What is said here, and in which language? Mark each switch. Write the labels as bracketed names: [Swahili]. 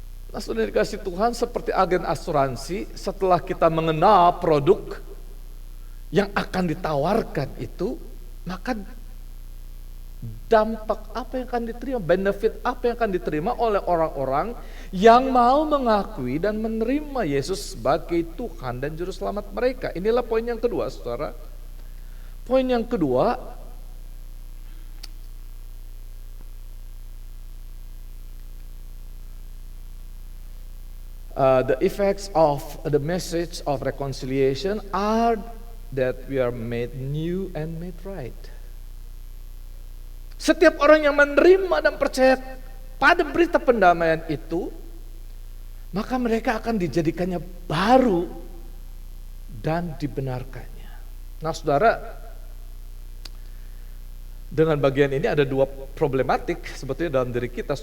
[Indonesian] Nah, saudara dikasih Tuhan, seperti agen asuransi, setelah kita mengenal produk yang akan ditawarkan itu, maka dampak apa yang akan diterima, benefit apa yang akan diterima oleh orang-orang yang mau mengakui dan menerima Yesus sebagai Tuhan dan Juru Selamat mereka. Inilah poin yang kedua, saudara. Poin yang kedua, [English] the effects of the message of reconciliation are that we are made new and made right. [Indonesian] Setiap orang yang menerima dan percaya pada berita pendamaian itu, maka mereka akan dijadikannya baru dan dibenarkannya. Nah, saudara, dengan bagian ini ada dua problematik sebetulnya dalam diri kita.